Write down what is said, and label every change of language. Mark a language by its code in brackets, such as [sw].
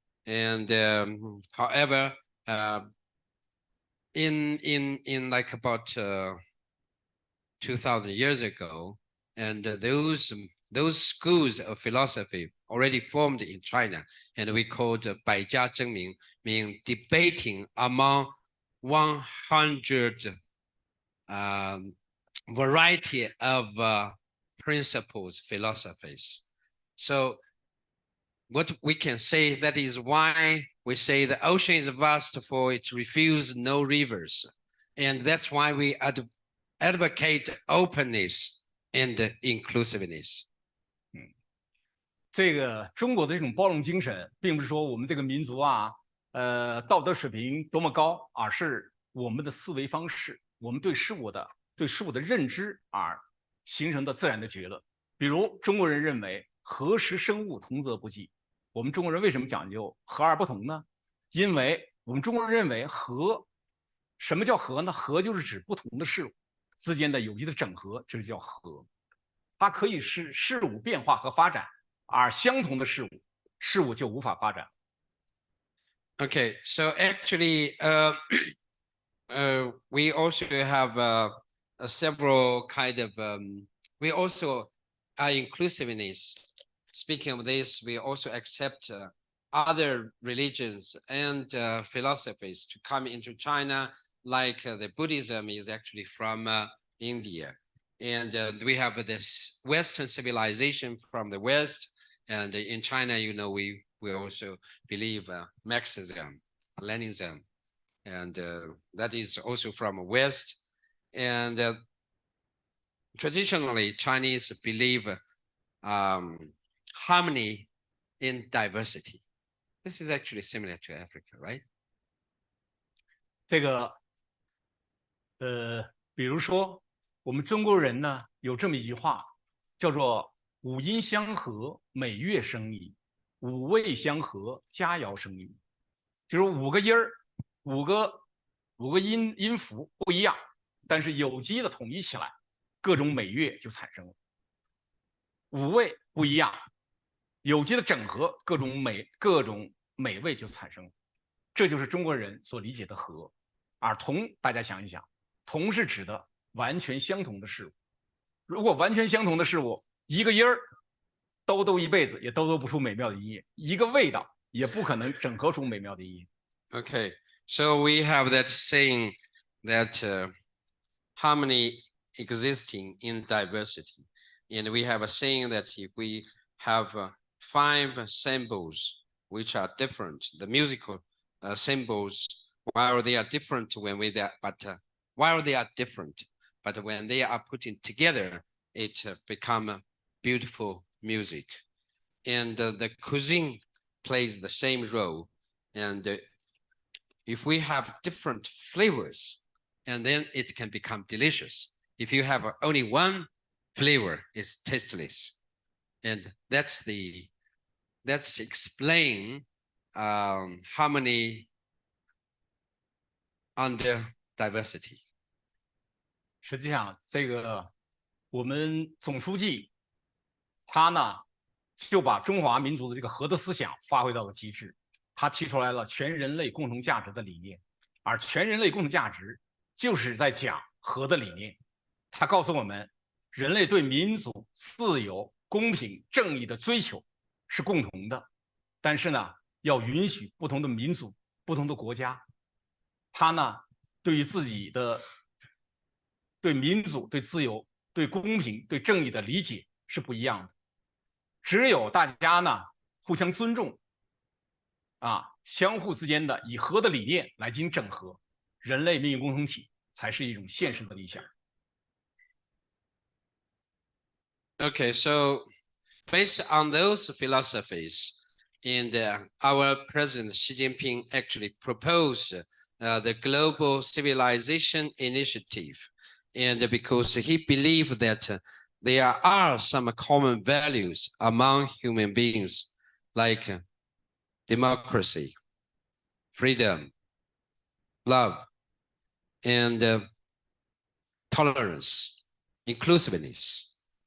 [en] And however, in like about 2,000 years ago, and those schools of philosophy already formed in China, and we called 百家争鸣, meaning debating among 100 variety of principles, philosophies. So what we can say, that is why we say the ocean is vast, for it refuse no rivers. And that's why we advocate openness and inclusiveness. [zh] 这个中国的这种包容精神，并不是说我们这个民族啊，道德水平多么高，而是我们的思维方式，我们对事物的认知而形成的自然的结论。比如中国人认为和时生物同则不济，我们中国人为什么讲究和而不同呢？因为我们中国人认为和，什么叫和呢？和就是指不同的事物之间的有机的整合，这就叫和。它可以使事物变化和发展，而相同的事物就无法发展。 [en] Okay, so actually, we also have several kind of, we also are inclusiveness. Speaking of this, we also accept other religions and philosophies to come into China, like the Buddhism is actually from India. And we have this Western civilization from the West. And in China, you know, we also believe Marxism, Leninism, and that is also from West. And traditionally, Chinese believe harmony in diversity. This is actually similar to Africa, right? [zh] 这个比如说我们中国人呢有这么一句话，叫做五音相和，美乐生矣。五味相合，佳肴生韵，就是五个音儿，五个音符不一样，但是有机的统一起来，各种美乐就产生了。五味不一样，有机的整合，各种美味就产生了。这就是中国人所理解的和。而同，大家想一想，同是指的完全相同的事物。如果完全相同的事物，一个音儿兜一辈子也兜不出美妙的音乐，一个味道也不可能整合出美妙的音乐。 [en] Okay, so we have that saying that harmony existing in diversity. And we have a saying that if we have 5 symbols which are different, the musical symbols, while they are different when while they are different, but when they are put in together, it become beautiful music. And the cuisine plays the same role. And if we have different flavors, and then it can become delicious. If you have only one flavor, it's tasteless. And that's explain harmony under diversity. [zh] 实际上，这个我们总书记他呢，就把中华民族的这个和的思想发挥到了极致。他提出来了全人类共同价值的理念，而全人类共同价值就是在讲和的理念。他告诉我们，人类对民主、自由、公平、正义的追求是共同的，但是呢，要允许不同的民族、不同的国家，他呢，对于自己的对民主、对自由、对公平、对正义的理解是不一样的。只有大家呢互相尊重，相互之间的以和的理念来进行整合，人类命运共同体才是一种现实的理想。 [en] Okay, so based on those philosophies, and our President Xi Jinping actually proposed the Global Civilization Initiative, and because he believed that there are some common values among human beings, like democracy, freedom, love, and tolerance, inclusiveness.